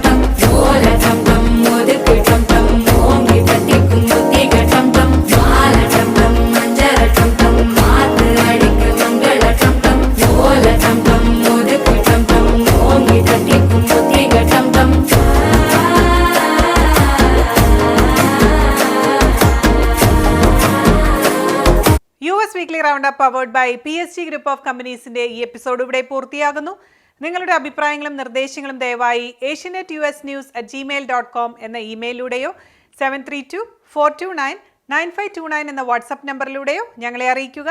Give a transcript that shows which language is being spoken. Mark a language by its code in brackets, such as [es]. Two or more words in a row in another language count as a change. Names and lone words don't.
[ta] டம் ஓல டம் டம் ஒதுக்கு டம் டம் ஓங்கி பத்திக்கும் புத்திக டம் டம் மாலை டம் டம் மஞ்சள் டம் டம் மாத்து அடிக்க மங்கள டம் டம் ஓல டம் டம் ஒதுக்கு டம் டம் ஓங்கி பத்திக்கும் புத்திக டம் டம். [ml] US വീക്ക്ലി റൗണ്ട് അപ്പ് [en] powered by [ml] PSG ഗ്രൂപ്പ് ഓഫ് കമ്പനീസിന്റെ ഈ എപ്പിസോഡ് ഇവിടെ പൂർത്തിയാകുന്നു. നിങ്ങളുടെ അഭിപ്രായങ്ങളും നിർദ്ദേശങ്ങളും ദയവായി asianetUSnews@gmail.com എന്ന ഇമെയിലിലൂടെയോ 7324299529 എന്ന വാട്സ്ആപ്പ് നമ്പറിലൂടെയോ ഞങ്ങളെ അറിയിക്കുക.